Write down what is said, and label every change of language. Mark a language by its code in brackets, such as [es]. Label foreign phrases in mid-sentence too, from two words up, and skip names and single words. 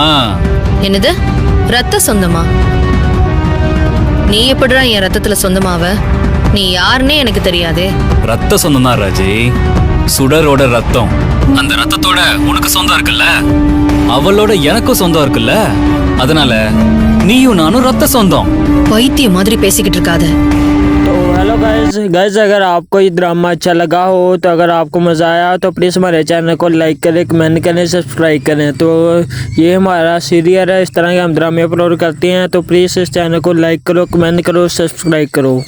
[ta] என்னது ரத்த சொந்தமா? நீ எப்படிடா என் ரத்தத்துல சொந்தமாவ? நீ யாருன்னே எனக்கு தெரியாதே. ரத்த சொந்தம் தான் ராஜி, சுடரோட ரத்தம். அந்த ரத்தத்தோட உனக்கு சொந்தம் இருக்குல்ல, அவளோட எனக்கும் சொந்தம் இருக்குல்ல, அதனால நீயும் நானும் ரத்த சொந்தம். பைத்தியம் மாதிரி பேசிக்கிட்டு இருக்காத. [hi] तो [en] hello guys [hi] अगर आपको ये ड्रामा अच्छा लगा हो, तो अगर आपको मज़ा आया तो प्लीज़ हमारे चैनल को लाइक करें, कमेंट करें, सब्सक्राइब करें। तो ये हमारा सीरियल है, इस तरह के हम ड्रामे अपलोड करते हैं, तो प्लीज़ इस चैनल को लाइक करो, कमेंट करो, सब्सक्राइब करो।